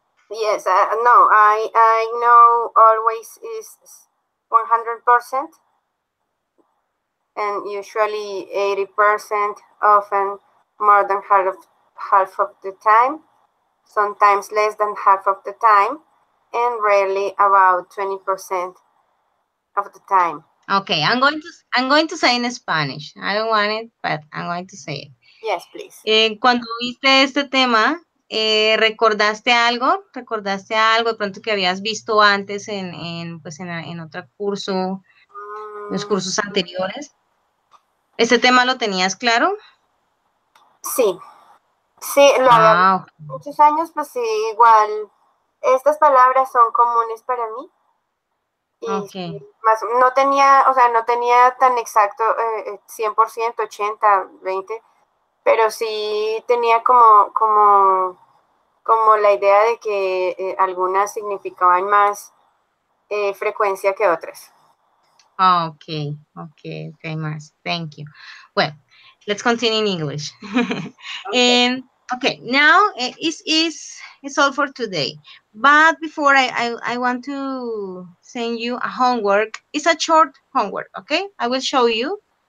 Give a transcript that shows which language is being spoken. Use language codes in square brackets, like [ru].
[en] Yes, no, I know always is 100%, and usually 80%, often more than half of the time, sometimes less than half of the time, and rarely about 20% of the time. Okay, I'm going to say in Spanish. I don't want it, but I'm going to say it. Yes, please. [es] Cuando viste este tema, ¿recordaste algo? ¿Recordaste algo de pronto que habías visto antes pues en otro curso, en los Mm, cursos anteriores? ¿Este tema lo tenías claro? sí, sí, lo había visto Ah, muchos años, pues sí, igual. Estas palabras son comunes para mí y ok. más, no tenía, o sea, no tenía tan exacto 100%, 80, 20, pero sí tenía como la idea de que algunas significaban más frecuencia que otras. [en] Okay, Mars. Thank you. Well, let's continue in English. Okay. And okay, now it's all for today. But before I want to send you a homework. It's a short homework, okay? I will show you.